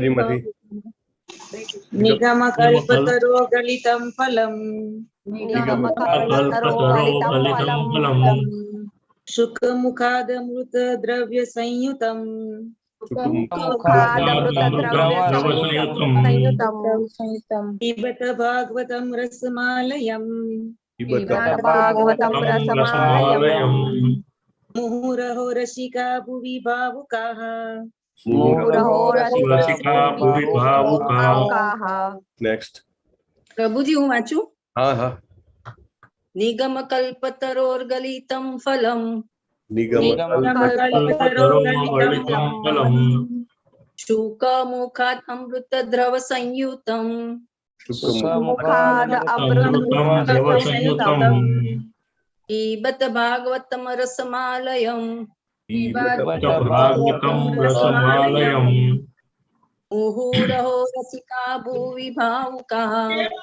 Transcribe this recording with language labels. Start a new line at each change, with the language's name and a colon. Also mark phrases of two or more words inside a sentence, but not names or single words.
Sanskrit: निगम कल्पतरो गलितं फलम शुक मुखाद अमृत द्रव्य संयुतम पिबत भागवतं रसमालयम् मुहुरहो रसिका भुवि भावुकाः
Gujarati: નેક્સ્ટ प्रभुजी હું વાંચું હા હા
Sanskrit: નિગમ કલ્પતરોર્ગલિતમ ફલમ નિગમ શુક મુખાત અમૃત દ્રવ સંયુતમ પીબત ભાગવતમ રસમાલયમ મુહુરહો રસિકા ભુવિ ભાવુકાઃ